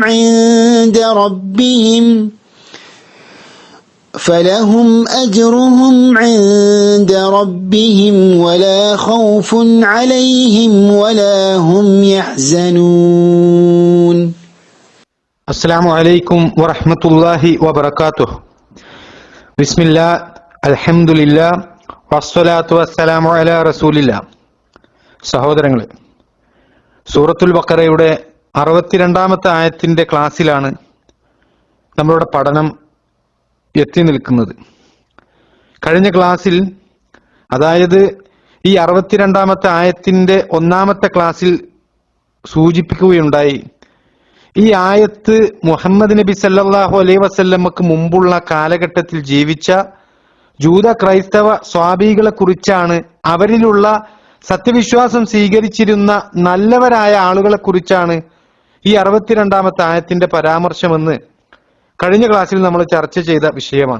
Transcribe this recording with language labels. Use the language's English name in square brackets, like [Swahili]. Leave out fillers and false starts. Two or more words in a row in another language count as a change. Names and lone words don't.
[Arabic] عند ربهم ولا خوف عليهم ولا هم يحزنون. السلام عليكم ورحمة الله وبركاته. بسم الله الحمد لله والصلاة والسلام على رسول الله. [Malayalam] സഹോദരങ്ങളെ, സൂറത്തുൽ ബഖറയുടെ 62-ാമത്തെ ആയത്തിന്റെ ക്ലാസ്സിലാണ് നമ്മളുടെ പഠനം എത്തി നിൽക്കുന്നത്. കഴിഞ്ഞ ക്ലാസ്സിൽ, അതായത് ഈ 62-ാമത്തെ ആയത്തിന്റെ 1-ാമത്തെ ക്ലാസ്സിൽ സൂചിപ്പിക്കുകയുണ്ടായി, ഈ ആയത്ത് മുഹമ്മദ് നബി സല്ലല്ലാഹു അലൈഹി വസല്ലമക്ക് മുമ്പുള്ള കാലഘട്ടത്തിൽ ജീവിച്ച ജൂത ക്രൈസ്തവ സ്വാബികളെ കുറിച്ചാണ്, അവരിലുള്ള സത്യവിശ്വാസം സ്വീകരിച്ചിരുന്ന നല്ലവരായ ആളുകളെ കുറിച്ചാണ് ഈ 62-ാമത്തെ ആയത്തിന്റെ പരാമർശമെന്ന് കഴിഞ്ഞ ക്ലാസ്സിൽ നമ്മൾ ചർച്ച ചെയ്ത വിഷയമാണ്.